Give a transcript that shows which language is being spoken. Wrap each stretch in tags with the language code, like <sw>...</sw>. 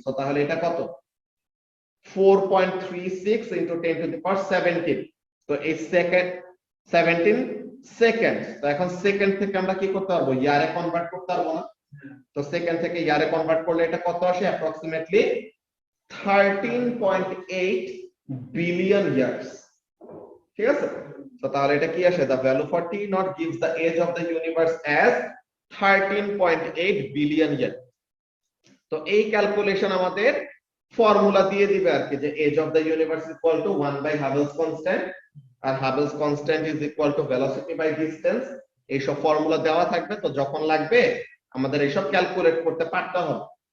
<bn>So তাহলে এটা কত, 4.36 ইনটু 10 টু দি পাওয়ার 17। তো এই সেকেন্ড 17 সেকেন্ড। তো এখন সেকেন্ড থেকে আমরা কি করতে পারবো, ইয়ারে কনভার্ট করতে পারবো না। তো সেকেন্ড থেকে ইয়ারে কনভার্ট করলে এটা কত আসে, অ্যাপ্রক্সিমেটলি 13.8 বিলিয়ন ইয়ার্স। ঠিক আছে, তো তাহলে এটা কি আসে,</bn> <en>the value for t naught gives the age of the universe as 13.8 billion year.</en> <bn>তো এই ক্যালকুলেশন আমাদের ফর্মুলা দিয়ে দিবে আর কি, যে</bn> <en>Age of the universe equal to 1 by Hubble's constant, আর Hubble's constant is equal to velocity by distance.</en> <bn>এইসব formula দেওয়া থাকবে, তো যখন লাগবে আমাদের এইসব ক্যালকুলেট করতে পারতে হবে।</bn>